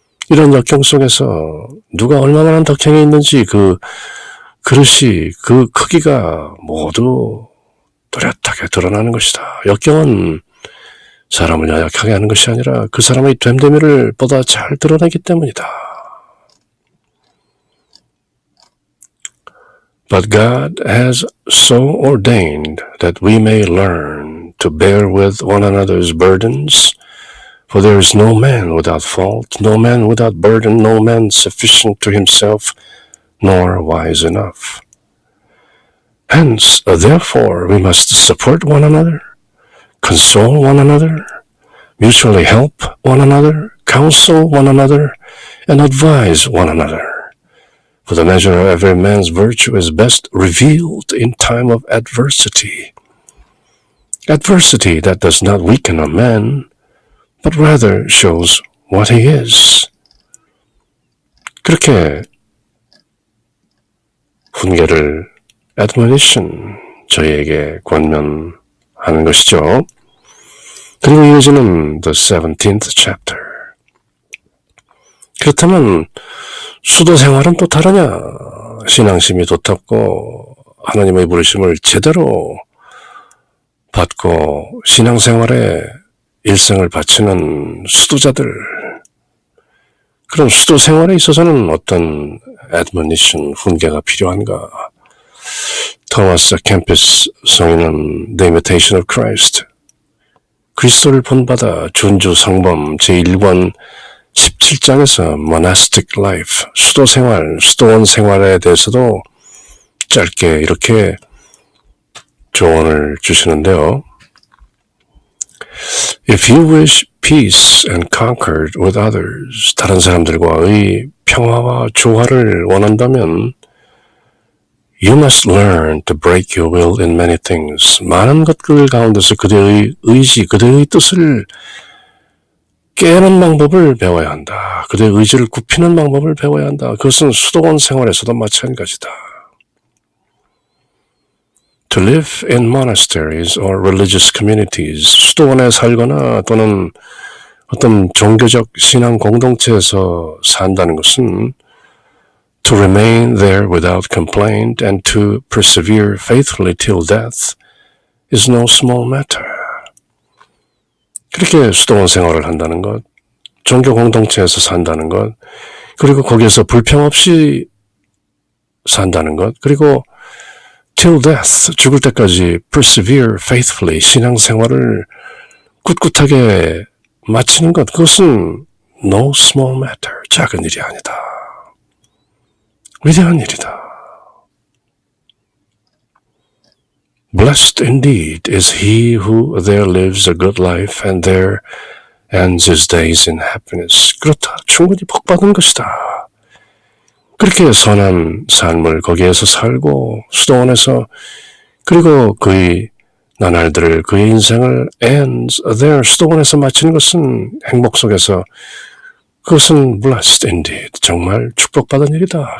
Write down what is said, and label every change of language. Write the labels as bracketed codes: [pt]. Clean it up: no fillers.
[ko] 이런 역경 속에서 누가 얼마만한 덕행이 있는지 그 그릇이, 그 크기가 모두 뚜렷하게 드러나는 것이다. 역경은 사람을 연약하게 하는 것이 아니라 그 사람의 됨됨이를 보다 잘 드러내기 때문이다. [en] But God has so ordained that we may learn to bear with one another's burdens, for there is no man without fault, no man without burden, no man sufficient to himself, nor wise enough. Hence, therefore, we must support one another, console one another, mutually help one another, counsel one another, and advise one another. For the measure of every man's virtue is best revealed in time of adversity. Adversity that does not weaken a man, but rather shows what he is. [ko] 그렇게 훈계를 admonition, 저희에게 권면하는 것이죠. 그리고 이어지는 [en] the 17th chapter. [ko] 그렇다면 수도 생활은 또 다르냐? 신앙심이 돋았고 하나님의 부르심을 제대로 받고 신앙생활에 일생을 바치는 수도자들, 그럼 수도 생활에 있어서는 어떤 admonition, 훈계가 필요한가? 토마스 캠피스 성인은 The Imitation of Christ, 그리스도를 본받아 준주 성범 제1권 17장에서 [en] monastic life, [ko] 수도 생활, 수도원 생활에 대해서도 짧게 이렇게 조언을 주시는데요. [en] If you wish peace and concord with others, [ko] 다른 사람들과의 평화와 조화를 원한다면 [en] You must learn to break your will in many things. [ko] 많은 것들 가운데서 그대의 의지, 그대의 뜻을 깨는 방법을 배워야 한다. 그대의 의지를 굽히는 방법을 배워야 한다. 그것은 수도원 생활에서도 마찬가지다. [en] To live in monasteries or religious communities, [ko] 수도원에 살거나 또는 어떤 종교적 신앙 공동체에서 산다는 것은 [en] to remain there without complaint and to persevere faithfully till death is no small matter. [ko] 그렇게 수도원 생활을 한다는 것, 종교 공동체에서 산다는 것, 그리고 거기에서 불평 없이 산다는 것, 그리고 [en] till death, [ko] 죽을 때까지 [en] persevere faithfully, [ko] 신앙생활을 꿋꿋하게 마치는 것, 그것은 [en] no small matter, [ko] 작은 일이 아니다. 위대한 일이다. [en] Blessed indeed is he who there lives a good life and there ends his days in happiness. [ko] 그렇다. 충분히 복받은 것이다. 그렇게 선한 삶을 거기에서 살고 수도원에서 그리고 그의 나날들을 그의 인생을 [en] ends there [ko] 수도원에서 마치는 것은 행복 속에서 그것은 [en] blessed indeed [ko] 정말 축복받은 일이다.